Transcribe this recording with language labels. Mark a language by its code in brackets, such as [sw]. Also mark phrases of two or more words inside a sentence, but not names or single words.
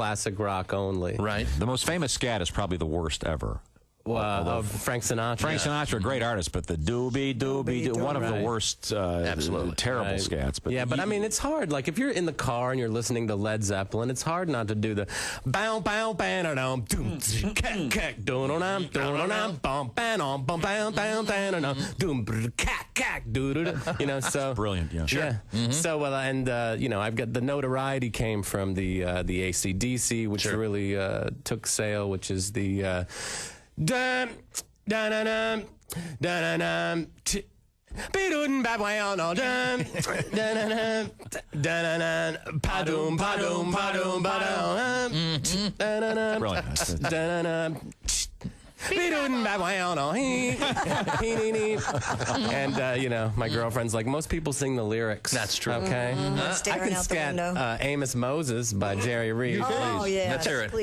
[en] I do it to classic rock only. Right. The most famous scat is probably the worst ever. of Frank Sinatra. Frank Sinatra, great artist, but the doobie, one of the worst, Absolutely. terrible scats. But But I mean, it's hard. Like, if you're in the car and you're listening to Led Zeppelin, it's hard not to do the bow, bow, bam, doom, cack, cack, doom, bum, bam, bum, bam, bam, bam, doom, cack, cack, doo, you know, so. Brilliant, yeah. Sure. Yeah. Mm-hmm. So, you know, I've got the notoriety came from the AC/DC, which really took sale, which is the dum, dum, dum, dum, dum, dum, Be-doon, ba-wow, no, dum, dun-dun-dun, dun-dun-dun, pa-doom, pa-doom, pa-doom, pa-doom, dun-dun-dun, dun-dun-dun, be-doon, ba-wow, no, and, you know, my girlfriend's like, most people sing the lyrics. That's true. Okay? I Staring can out the scat window. Amos Moses by Jerry Reed. Oh, please. yeah. Let's hear it.